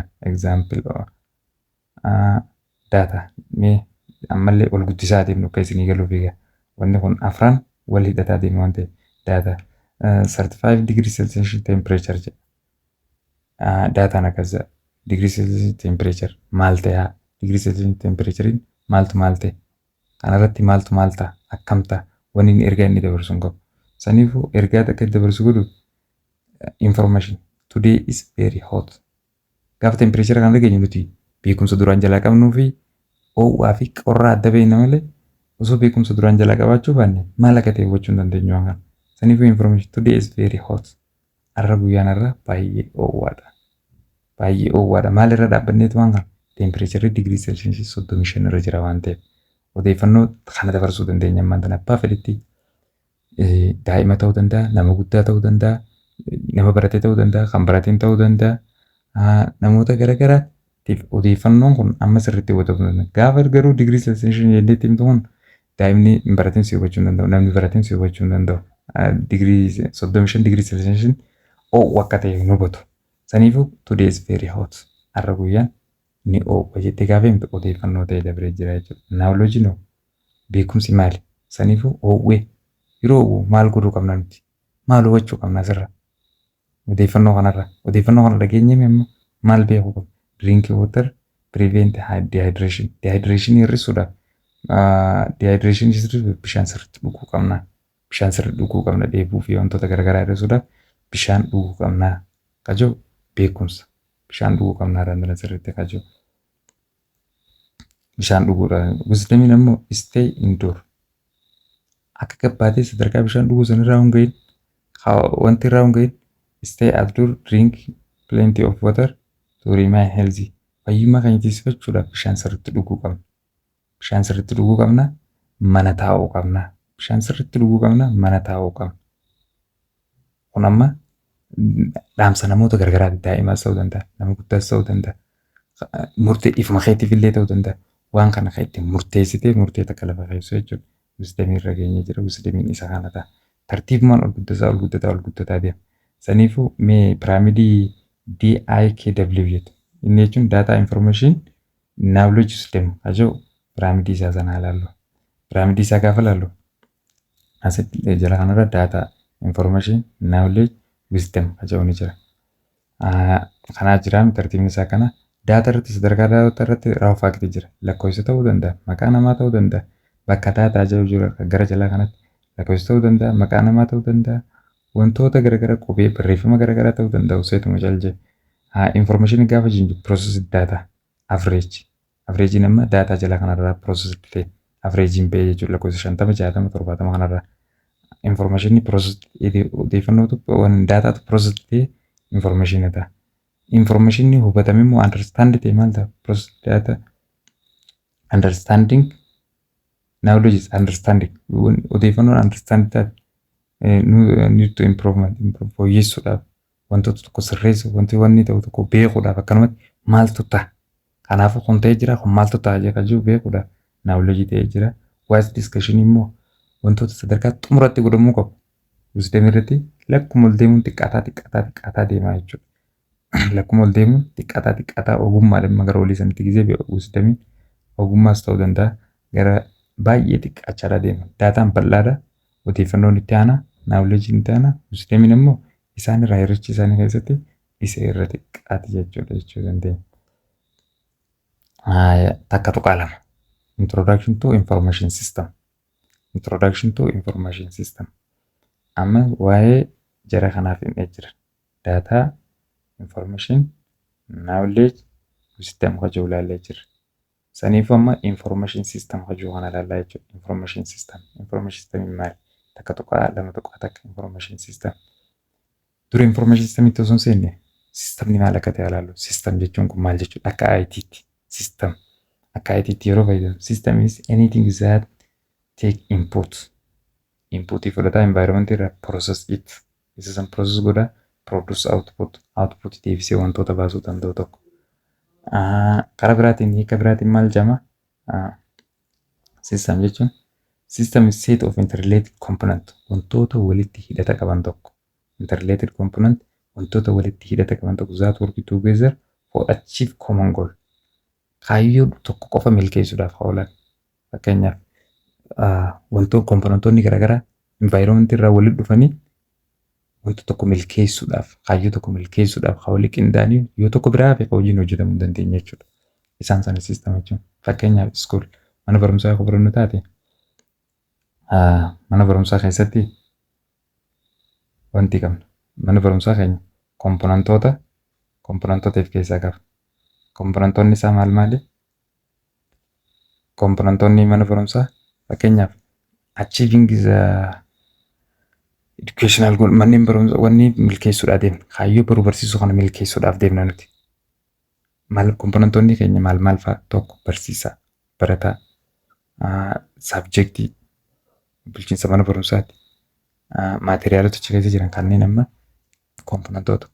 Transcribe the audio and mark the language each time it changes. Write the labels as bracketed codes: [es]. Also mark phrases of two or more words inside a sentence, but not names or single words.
[en] Example data [om] mee ammallee ol guddisaatiin akka isinii galuuf egaa wanni kun afran wal hidhataa deemu waan ta'eef data 35 [en] degree Celsius temperature [om] jedha. Dataan akkasa [en] degree Celsius temperature [om] maal ta'aa [en] degree Celsius temperaturein [om] maaltu maal ta'e kanarratti maaltu maal ta'a akkam ta'a wanni inni ergaa inni dabarsu hin qabu. Saniifuu ergaa akka dabarsu godhu [en] information today is very hot. [om] Gaafa temperature kan dhageenyu nuti beekumsa duraan jalaa qabnuu fi ho'aa fi qorraa adda beekna malee osoo beekumsa duraan jalaa qabaachuu baanne maal akka ta'e hubachuu hin dandeenyu waan kana. [en] Saniifuu information today is very hot. [om] Har'a guyyaan har'a baay'ee ho'aadha. Baay'ee ho'aadha. Maal irra dhaabbanneetu waan kana [en] temperature degree Celsius [om] 35 irra jira waan ta'eef odeeffannoo kana dabarsuu dandeenya ammaan tana abbaa fedhetti daa'ima ta'uu danda'a, nama guddaa ta'uu danda'a, nama baratee ta'uu danda'a, kan barateen ta'uu danda'a. Namoota garaagaraatiif odeeffannoon kun amma sirriitti hubatamuu danda'a. Gaafa garuu digirii Celsius jenneetti himtu kun daa'imni hin barateen si hubachuu hin danda'u, namni barateen si hubachuu hin danda'u. Digirii 35 digirii Celsius ho'u akka ta'e hin hubatu. [en] Saniifuu today is very hot. [om] Har'a guyyaan ni ho'u jettee gaafa himtu odeeffannoo ta'e dabaree jira jechuudha. Knowledge no beekumsi maali? Saniifuu ho'uwe yeroo ho'u maal godhuu qabna nuti? Maal hubachuu qabna asirra? Odeeffannoo kanarra. Odeeffannoo kana dhageenyee immoo maal beekuu qabna? [en] Drink water prevent dehydration. [om] Dehydration hir'isuudhaaf dehydration hir'isuudhaaf bishaan sirriitti dhuguu qabna. Bishaan sirriitti dhuguu qabna dheebuu fi wantoota garaagaraa hir'isuudhaaf bishaan dhuguu qabna. Kajoo beekumsa bishaan dhuguu qabna irraa sirriitti kajoo. bishaan dhuguudha. Wisdamiin ammoo [en] stay indoor. [om] Akka gabbaatee sadarkaa bishaan dhuguu sanirraa hin gahin wanti irraa hin gahin [en] stay outdoor, drink plenty of water to remain healthy. [om] Fayyummaa keenya tiisifachuudhaaf bishaan sirriitti dhuguu qabna. Bishaan sirriitti dhuguu qabna. Mana taa'uu qabna. Bishaan sirriitti dhuguu qabna. Mana taa'uu qabna. Kun amma dhaamsa namoota garagaraati. Daa'imaas ta'uu danda'a. Nama guddaas ta'uu danda'a. Murtee ifuma keetiif illee ta'uu danda'a. Waan kana kan ittiin murteessitee murtee takka lafa keessu jechuudha. Wisdamii irra geenye jira. Wisdamiin isa kana ta'a. Tartiibumaan ol guddataa deema. Saniifuu mee piraamidii DIKW jedhu. Inni jechuun [en] data information knowledge system [om] ajoo piraamidii isaa sana ilaallu. Piraamidii isaa gaafa ilaallu asitti jala kanarra [en] data information knowledge wisdom [om] ajoo ni jira. Kanaa jiraan tartiibni isaa kana data irratti sadarkaa data irratti raawwafaakti jira. Lakkoofsa ta'uu danda'a, maqaa namaa ta'uu danda'a, bakka data ajoo jira gara jalaa kanatti lakkoofsa ta'uu danda'a, maqaa namaa ta'uu danda'a, wantoota garagaraa qubee barreeffama garagaraa ta'uu danda'u seetuma jalje. [en] Information [om] gaafa jennu [en] processed data average. [om] Average nama data jala kanarraa processed ta'e average ba'ee jechuudha lakkoofsa 50 60 70 kanarraa. [en] Information processed [om] odeeffannootu [en] data processed [om] ta'e information ta'a. [en] Information [om] hubatamee immoo [en] understand [om] ta'e maal ta'a [en] processed data understanding knowledge is understanding odeeffannoo understand ta'a. Need to improvement [om] fooyyessuudhaaf wantoota tokko sirreessu wanti ta'u tokko beekuudhaaf akkanumatti maaltu ta'a. Kanaafuu kun ta'ee jira kun maaltu ta'a jedha jiru beekuudhaaf knowledge ta'ee jira. [en] Wise discussion [om] immoo wantoota sadarkaa xumuratti godhamuu qabu. Wisdom irratti lakkuma ol deemuun xiqqaataa deemaa jechuudha. Lakkuma ol deemuun xiqqaataa ogummaadhaan gara olii sanitti gisee wisdamiin ogummaas ta'uu danda'a gara baay'ee xiqqaachaa deema. Daataan bal'aadha. Odeeffannoon itti aanaa knowledge itti aanaa wisdamiin immoo isaan irraa hirrichi isaanii keessatti isa irra xiqqaati jechuudha jechuu dandeenya. Takka tuqaa lama. [en] Introduction to information system. Introduction to information system. [om] Amma waa'ee jara kanaaf hin jira. [en] Data, information, knowledge, wisdom [om] hojii ilaallee jira. Saniif amma [en] information system [om] hojii kana ilaalaa jechuudha. [en] Information system. Information system maali? [om] Takka tuqaa lama tuqaa takka [en] information system. [om] Dura [en] information system [om] itti osoo hin seenne systemni maal akka ta'e ilaallu. System jechuun kun maal jechuudha? Akka IT'tti. System. Akka IT'tti yeroo fayyadamu. [en] System is anything that take input. Input fudhata environment irraa process it. [om] Isa san process godha [en] produce output. [om] Output deebisee wantoota baasuu danda'u tokko. Karaa biraatiin hiika biraatiin maal jedhama? [en] System jechuun system is set of interrelated component [om] wantoota walitti hidhata qaban tokko. [en] Interrelated component [om] wantoota walitti hidhata qaban tokko [en] that work together for achieve common goal. [om] Kaayyoo tokko qofa milkeessuudhaaf oolan. Fakkeenyaaf wantoota komponentoonni garaagaraa environment irraa walitti dhufanii wantoota tokko milkeessuudhaaf kaayyoo tokko milkeessuudhaaf hawli qindaanii yoo tokko biraa fi hojiin hojjetamuu dandeenya jechuudha. Isaan sana system jechuun fakkeenyaaf school mana barumsaa yoo barannu taate mana barumsaa keessatti wanti qabna. Mana barumsaa keenya komponentootaaf keessaa qaba. Komponentoonni isaa maal maali? Komponentoonni mana barumsaa fakkeenyaaf [en] achieving the educational goal [om] manneen barumsaa wanni milkeessuudhaaf deemna. Kaayyoo baruu barsiisuu kana milkeessuudhaaf deemna nuti. Maal komponentoonni keenya maal fa'a? Tokko barsiisaa, barataa, subjectii, bulchiinsa mana barumsaati. Maateriyaaloota achi keessa jiran kanneen amma komponentoota.